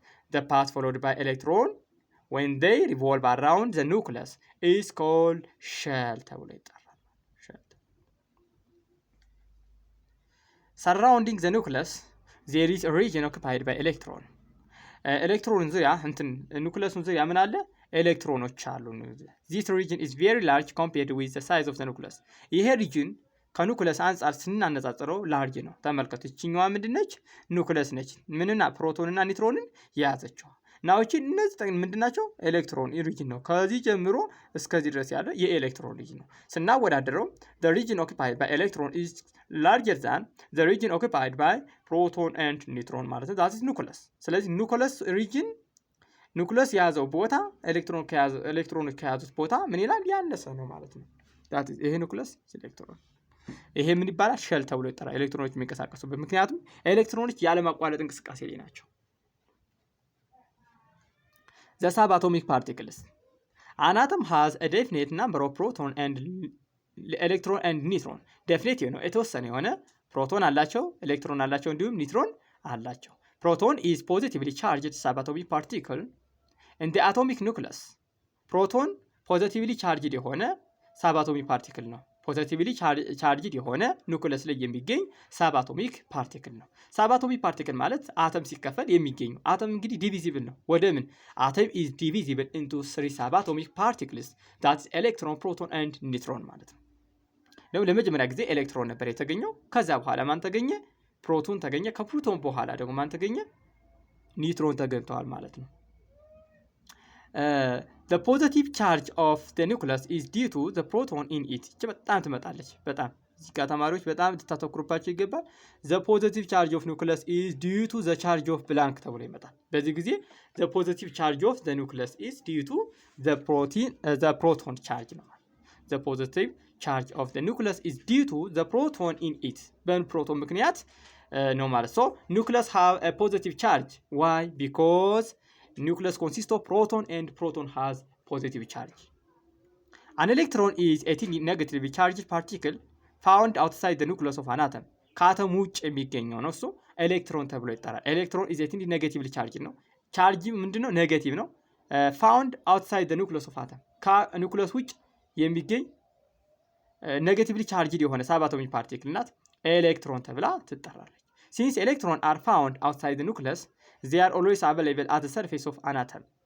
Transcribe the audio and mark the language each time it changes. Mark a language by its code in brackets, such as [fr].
[en] The path followed by electron when they revolve around the nucleus is called shell [am] ተብሎ ይጠራል። [en] Surrounding the nucleus there is a region occupied by electron. [am] ኤሌክትሮን ዙሪያ ኑክለሱን ዙሪያ ምን አለ? ኤሌክትሮኖች አሉ። [en] This region is very large compared with the size of the nucleus. [am] ይሄ ሪጅን ከኑክለስ አንጻር ስናነጻጽረው ላርጅ ነው። ተመልከቱ። እቺኛዋ ምንድነች? ኑክለስ ነች። ምንና ፕሮቶንና ኒውትሮንን የያዘችው ናውቺ እነዚህ ምንድናቸው? ኤሌክትሮን ሪጅን ነው። ከዚህ ጀምሮ እስከዚህ ድረስ ያለ የኤሌክትሮን ሪጅን ነው። ስናወዳደረው [en] the region occupied by electron is larger than the region occupied by proton and neutron [am] ማለት ነው። [en] that is [am] nucleus። ስለዚህ ኑክለስ ሪጅን ኑክለስ የያዘው ቦታ ኤሌክትሮኖች ከያዙት ቦታ ምን ይላል? ያነሰ ነው ማለት ነው። [en] that is [am] ይሄ ኑክለስ ኤሌክትሮን ይሄ ምን ይባላል? ሼል ተብሎ ይጠራል። ኤሌክትሮኖች የሚንቀሳቀሱበት ምክንያቱም ኤሌክትሮኖች ያለ ማቋረጥ እንቅስቃሴ ላይ ናቸው። [en] The subatomic particles. An atom has a definite number of proton and electron and neutron. [am] Definite ነው የተወሰነ የሆነ ፕሮቶን አላቸው፣ ኤሌክትሮን አላቸው፣ እንዲሁም ኒውትሮን አላቸው። [en] Proton is positively charged subatomic particle in the atomic nucleus. [am] ፕሮቶን ፖዚቲቭሊ ቻርጅድ የሆነ ሳብአቶሚክ ፓርቲክል ነው። ፖዚቲቭሊ ቻርጅድ የሆነ ኑክለስ ላይ የሚገኝ ሳብአቶሚክ ፓርቲክል ነው። ሳብአቶሚክ ፓርቲክል ማለት አተም ሲከፈል የሚገኙ አተም እንግዲህ ዲቪዚብል ነው። ወደ ምን አተም [en] is divisible into 3 subatomic particles that is electron, proton and neutron [am] ማለት ነው። ለመጀመሪያ ጊዜ ኤሌክትሮን ነበር የተገኘው። ከዛ በኋላ ማን ተገኘ? ፕሮቶን ተገኘ። ከፕሮቶን በኋላ ደግሞ ማን ተገኘ? ኒውትሮን ተገኝተዋል ማለት ነው። [en] The positive charge of the nucleus is due to the proton in it. [am] በጣም ትመጣለች። በጣም እዚህ ጋር ተማሪዎች በጣም ልታተኩሩባቸው ይገባል። [en] The positive charge of nucleus is due to the charge of blank [am] ተብሎ ይመጣል። በዚህ ጊዜ [en] the positive charge of the nucleus is due to the proton charge ነው። The positive charge of the nucleus is due to the proton in it. [am] በፕሮቶን ምክንያት ነው ማለት። [en] So nucleus have a positive charge. Why? Because nucleus consists of proton and proton has positive charge. An electron is a negatively charged particle found outside the nucleus of an atom. [am] ከአተም ውጭ የሚገኘው ነው። እሱ ኤሌክትሮን ተብሎ ይጠራል። ኤሌክትሮን [en] is a negatively charged [am] ነው። ቻርጅ ምንድነው? ኔጌቲቭ ነው። [en] found outside the nucleus of atom. [am] ከኑክለስ ውጭ የሚገኝ ኔጌቲቭሊ ቻርጅድ የሆነ ሳብአቶሚክ ፓርቲክል ናት። ኤሌክትሮን ተብላ ትጠራለች። [en] Since electrons are found outside the nucleus, they are always available at the surface of an atom.